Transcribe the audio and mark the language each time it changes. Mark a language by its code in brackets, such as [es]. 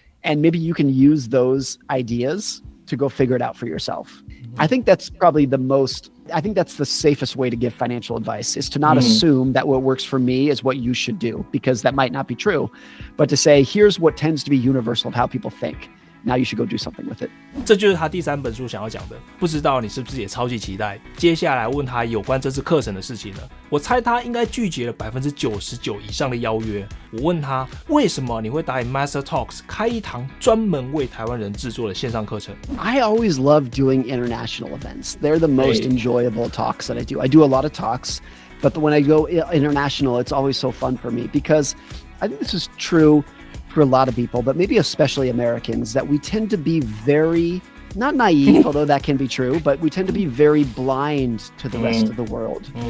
[en] And maybe you can use those ideas to go figure it out for yourself. I think that's probably that's the safest way to give financial advice is to not assume that what works for me is what you should do, because that might not be true, but to say, here's what tends to be universal of how people think. Now you should go do something with it. [zh] 这就是他第3本书想要讲的，不知道你是不是也超级期待？接下来问他有关这次课程的事情呢？我猜他应该拒绝了99%以上的邀约。我问他为什么你会答应 MasterTalks 开一堂专门为台湾人制作的线上课程？ [en] I always love doing international events. They're the most enjoyable talks that I do. I do a lot of talks, but when I go international, it's always so fun for me because I think this is true for a lot of people, but maybe especially Americans, that we tend to be very, not naive, although that can be true, but we tend to be very blind to the rest of the world.